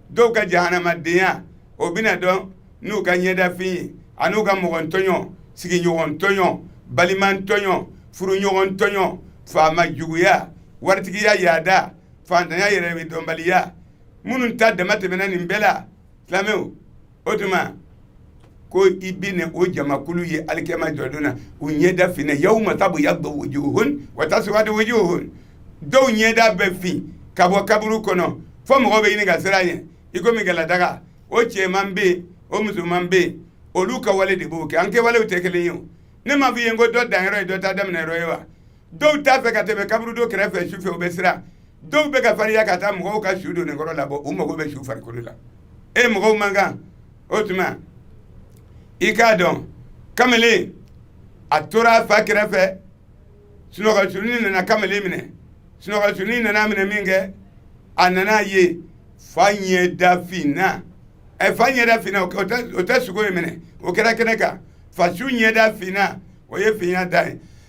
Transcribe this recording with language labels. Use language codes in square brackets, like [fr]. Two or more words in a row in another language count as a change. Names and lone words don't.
[bm] ka jahanamadenya o bina dɔn n'u ka ɲɛda fin ye a n'u ka mɔgɔntɔɲɔ sigiɲɔgɔntɔɲɔ balimantɔɲɔ furuɲɔgɔntɔɲɔ faama juguya waritigiya yaada fantanya yɛrɛ dɔnbaliya minnu ta dama tɛmɛna nin bɛɛ la silamɛw o tuma ko i bina o jamakulu ye alikiyama jɔdon na u ɲɛda finɛ [ar] يوم تبيض وجوه وتسود وجوه [bm] dɔw ɲɛda bɛ fin ka bɔ kaburu kɔnɔ fɔ mɔgɔ bɛ ɲini ka siran ɲɛ i komi galadaga o cɛman bɛ yen o musoman bɛ yen olu ka wale de b'o kɛ an kɛwalew tɛ kelen ye o ne ma f'i ye ko dɔ danyɔrɔ ye dɔ ta daminɛ yɔrɔ ye wa dɔw t'a fɛ ka tɛmɛ kaburu dɔ kɛrɛfɛ su fɛ u bɛ siran dɔw bɛ ka farinya ka taa mɔgɔw ka su don nin kɔrɔ labɔ u mago bɛ su farikolo la mɔgɔw man kan o tuma i k'a dɔn kamalen a tora a fa kɛrɛfɛ sunɔgɔsuni nana kamalen minɛ sunɔgɔsuni nana minɛ min kɛ a nana ye fa ɲɛda finna fa ɲɛda finna o tɛ sogo ye minɛ o kɛra kɛnɛ kan fa su ɲɛda finna o ye finya da ye